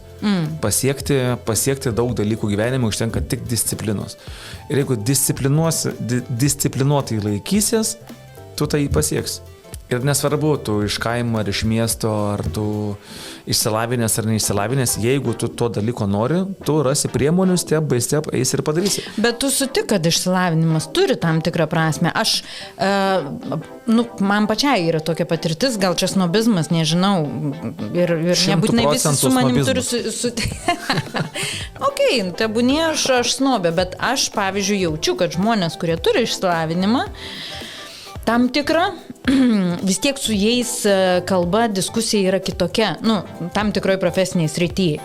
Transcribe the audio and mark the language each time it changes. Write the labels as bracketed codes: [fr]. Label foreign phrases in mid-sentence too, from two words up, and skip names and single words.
[lt] Pasiekti daug dalykų gyvenime užtenka tik disciplinos. Ir jeigu disciplinuotai laikysies, tu tai pasieksi. Ir nesvarbu, tu iš kaimo ar iš miesto, ar tu išsilavinęs ar neišsilavinęs, jeigu tu to dalyko nori, tu rasi priemonių, [en] step by step [lt] eisi ir padarysi. Bet tu sutik, kad išsilavinimas turi tam tikrą prasme. Aš, man pačiai yra tokia patirtis, gal čia snobizmas, nežinau, ir nebūtinai visi su manim turi sutikti. Ok, tebūnie aš snobė, bet aš, pavyzdžiui, jaučiu, kad žmonės, kurie turi išsilavinimą, tam tikra, vis tiek su jais kalba, diskusija yra kitokia, tam tikroje profesinėje srityje.